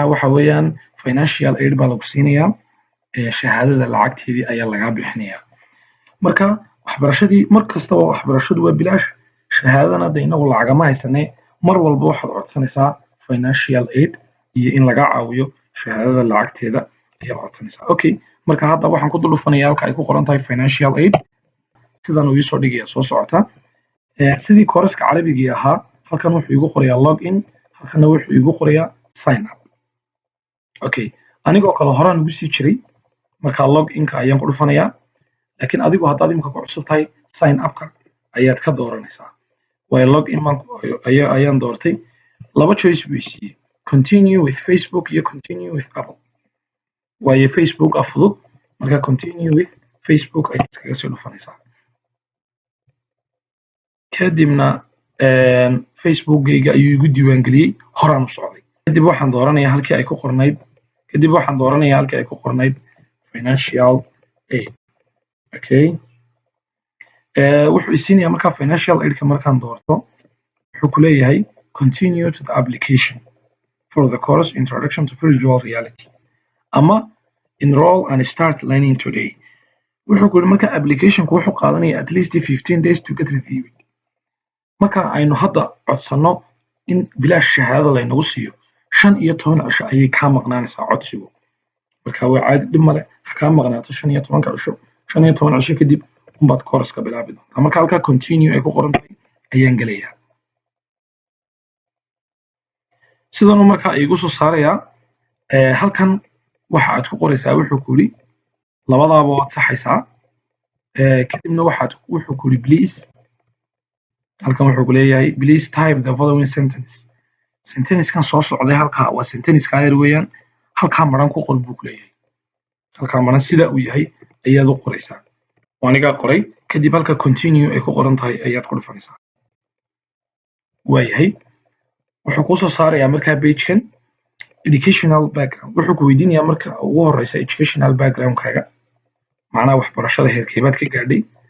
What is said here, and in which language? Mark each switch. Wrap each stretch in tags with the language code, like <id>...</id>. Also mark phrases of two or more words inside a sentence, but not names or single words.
<so>waxa weeyaan</so> <en>financial aid</en> <so>baa lagu siinayaa shahaadada lacagteedii ayaa lagaa bixinayaa marka waxbarashadii mar kastaba waxbarashadu waa bilaash shahaadadana hadda inagu lacagama haysanee mar walba waxaad codsanaysaa</so> <en>financial aid</en> <so>iyo in laga caawiyo shahaadada lacagteeda ayaa codsanaysaa okay marka hadda waxaan ku dul dhufanayaa halka ay ku qoran tahay</so> <en>financial aid</en> <so>sidan uu isoo dhigaya soo socota sidii kooraska carabigii ahaa halkan wuxuu igu qorayaa</so> <en>log in</en> <so>halkana wuxuu igu qorayaa</so> <en>sign up</en> <so>okay anigoo kale horaan ugu sii jiray marka</so> <en>log inka</en> <so>ayaan ku dhufanayaa laakiin adigu haddaad imika ku cusub tahay</so> <en>sign upka</en> <so>ayaad ka dooranaysaa way log in ayaan doortay laba choice buu siiyey</so> <en>continue with Facebook</en> <so>iyo</so> <en>continue with Apple</en> <so>waayo Facebook fudud marka</so> <en>continue with Facebook</en> <so>ayaad iskaga sii dhufanaysaa kadibna Facebookgayga ayuu igu diiwaangeliyey horaan u socday kadib waxaan dooranayaa halkii ay ku qornayd</so> <en>financial aid</en> <so>okay wuxuu isiinayaa markaa</so> <en>financial aidka</en> <so>markaan doorto wuxuu ku leeyahay</so> <en>continue to the application for the course introduction to virtual reality</en> <so>ama</so> <en>enroll and start learning today</en> <so>wuxuu ku yidhi marka applicationku wuxuu qaadanayaa</so> <en>at least 15 days to get reviewed</en> <so>marka aynu hadda codsanno in bilaash shahaadada laynagu siiyo 15 cisho ayay kaa maqnaanaysaa codsigu marka waa caadi dhib male ha kaa maqnaato 15 cisho 15 cisho kadib unbaad kooraska bilaabi doontaa marka halkaa continue ay ku qoran tahay ayaan gelayaa sidan markaa igu soo saarayaa halkan waxa aad ku qoraysaa wuxuu ku yidhi labadaaba waad saxaysaa kadibna wuxuu ku yidhi please halkan wuxuu ku leeyahay</so> <en>please type the following sentencekan</en> <so>soo socday halkaa waa sentenceka yar weeyaan halkaa maran ku qor buu ku leeyahay halkaa maran sida uu yahay ayaad u qoraysaa anigaa qoray kadib halka continue ay ku qoran tahay ayaad ku dhufanaysaa waayahay wuxuu kuu soo saarayaa markaa pagekan</so> <en>educational background</en> <so>wuxuu ku weydiinayaa marka ugu horeysa</so> <en>educational backgroundkaaga</en> <so>macnaha waxbarashada heerkeebaad ka gaadhay</so>